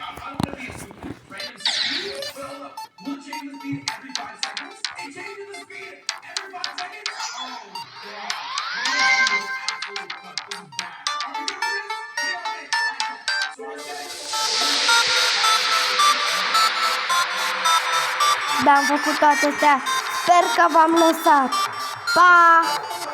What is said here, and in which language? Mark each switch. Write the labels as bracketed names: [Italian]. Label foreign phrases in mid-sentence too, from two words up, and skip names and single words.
[English] I'm gonna be a stupid. Random speed. Wait, hold up. We'll change the speed every 5 seconds. It changes the speed every 5 seconds? Oh, God. Random speed is absolutely cooked. This is bad. Are we doing this? We are it. So I said, [Romanian] Da, am făcut toate astea. Sper că v-am lăsat. Pa!